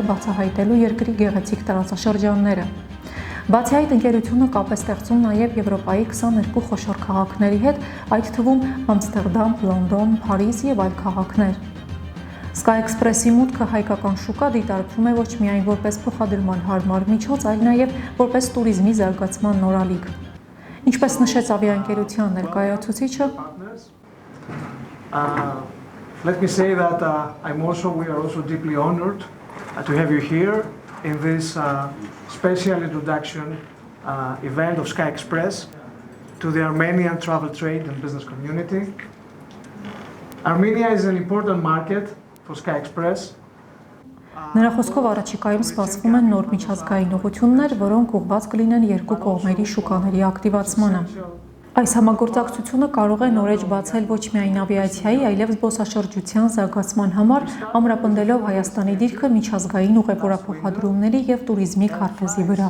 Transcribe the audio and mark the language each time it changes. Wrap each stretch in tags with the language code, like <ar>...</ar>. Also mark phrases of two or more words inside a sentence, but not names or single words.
<hy>բացահայտելու երկրի գեղեցիկ տարածաշրջանները։ Բացի այդ, ընկերությունը կապ է ստեղծում նաև Եվրոպայի 22 խոշոր քաղաքների հետ, այդ թվում Ամստերդամ, Լոնդոն, Փարիզ եւ այլ քաղաքներ։ Sky Express-ի մուտքը հայկական շուկա դիտարկվում է ոչ միայն որպես փոխադրման հարմար միջոց, այլ նաև որպես տուրիզմի զարգացման նորալիք։ Ինչպես նշեց ավիաընկերության ներկայացուցիչը,</hy> <en>Let me say that we are also deeply honored to have you here in this special introduction event of Sky Express to the Armenian travel trade and business community. Armenia is an important market for Sky Express.</en> <hy>Նրա խոսքով առաջիկայում սպասվում են նոր միջազգային ուղղություններ, որոնք ուղղված կլինեն երկու կողմերի շուկաների ակտիվացմանը։ Այս համագործակցությունը կարող է նոր էջ բացել ոչ միայն ավիացիայի, այլև զբոսաշրջության զարգացման համար, ամրապնդելով Հայաստանի դիրքը միջազգային ուղևորափոխադրումների եւ տուրիզմի քարտեզի վրա։</hy>